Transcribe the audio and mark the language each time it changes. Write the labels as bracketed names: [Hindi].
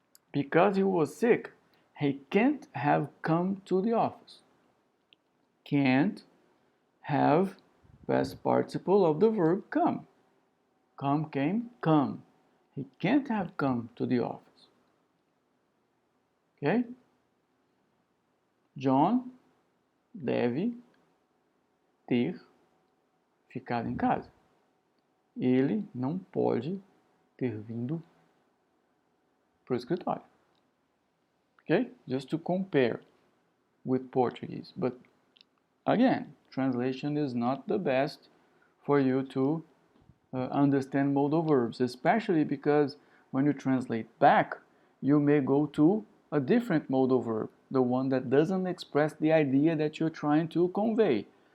[English] Because he was sick, he can't have come to the office. Can't have past participle of the verb come. Come, came, come. He can't have come to the office. Ok? [Portuguese] John deve ter ficado em casa. Ele não pode ter vindo para o escritório. [English] Okay? Just to compare with Portuguese. But again, translation is not the best for you to understand modal verbs, especially because when you translate back, you may go to a different modal verb, the one that doesn't express the idea that you're trying to convey.